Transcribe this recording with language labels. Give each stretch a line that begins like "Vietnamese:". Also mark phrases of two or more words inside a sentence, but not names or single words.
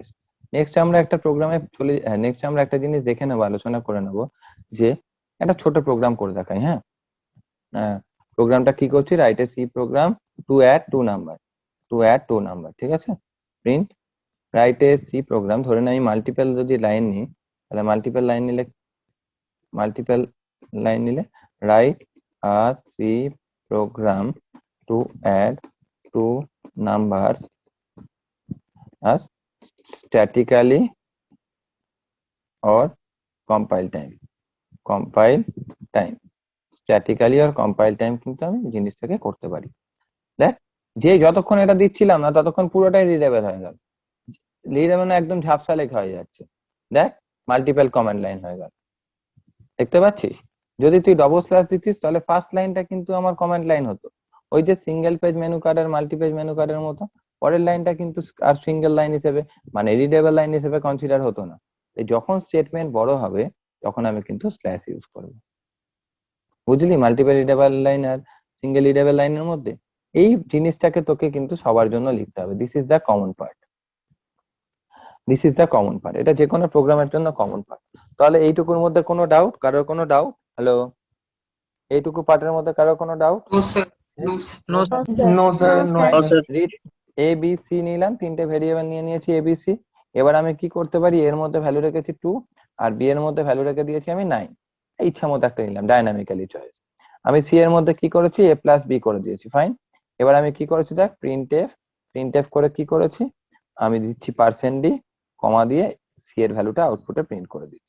Bangla: নেক্সট আমরা একটা প্রোগ্রামে নেক্সট আমরা একটা জিনিস দেখে নেবো, আলোচনা করে নেবো, যে একটা ছোট প্রোগ্রাম করে দেখাই। হ্যাঁ, প্রোগ্রামটা কি করছি,
English: write a C program to add two number,
Bangla: ঠিক আছে।
English: print write a C program,
Bangla: ধরে না আমি মাল্টিপল যদি লাইন নিই তাহলে
English: multiple line
Bangla: নিলে
English: রাইট a C program to add two numbers as statically or compile time
Bangla: statically or compile time কিন্তু আমি জিনিসটাকে করতে পারি। দেখ, যে যতক্ষণ এটা দিচ্ছিলাম না ততক্ষণ পুরোটাই রিডেবল হয়ে গেল, রিডেবল মানে একদম ঝাপসা লেখা হয়ে যাচ্ছে। দেখ
English: multiple command line
Bangla: হয়ে গেল, দেখতে পাচ্ছিস? যদি তুই
English: double slash
Bangla: দিতিস তাহলে
English: first line
Bangla: কিন্তু আমার
English: comment line
Bangla: হতো, ওই যে
English: single page menu card
Bangla: আর
English: multi page menu card
Bangla: মতো। পরের লাইনটা কিন্তু আর
English: single line
Bangla: হিসেবে, মানে
English: readable line
Bangla: হিসেবে কনসিডার হতো না। যখন স্টেটমেন্ট বড় হবে তখন আমি কিন্তু
English: slash use
Bangla: করব, বুঝলি?
English: multiple readable line
Bangla: আর
English: single readable line
Bangla: মধ্যে এই জিনিসটাকে তোকে কিন্তু সবার জন্য লিখতে হবে।
English: this is the common part, this is the common part.
Bangla: এটা যে কোনো প্রোগ্রামের জন্য
English: common part.
Bangla: তাহলে এইটুকুর মধ্যে কোনো ডাউট? কারোর কোনো ডাউট? হ্যালো, এইটুকু পার্টের মধ্যে কারোর কোনো ডাউট?
English: No, sir. No, sir. No, No, sir. sir. No, sir. No, No, sir. sir. read a b c
Bangla: নিলাম, তিনটে ভেরিয়েবল নিয়ে নিয়েছি এ বি সি। এবার আমি কি করতে পারি, এর মধ্যে ভ্যালু রেখেছি 2 আর বি এর মধ্যে ভ্যালু রেখে দিয়েছি আমি 9। ইচ্ছা মতো একটা নিলাম,
English: dynamically choice.
Bangla: আমি সি এর মধ্যে কি করেছি,
English: a plus b
Bangla: করে দিয়েছি, ফাইন। এবার আমি কি করেছি দেখ,
English: print f
Bangla: করে কি করেছি, আমি দিচ্ছি %d, কমা দিয়ে সি এর ভ্যালুটা আউটপুটে প্রিন্ট করে দিচ্ছি।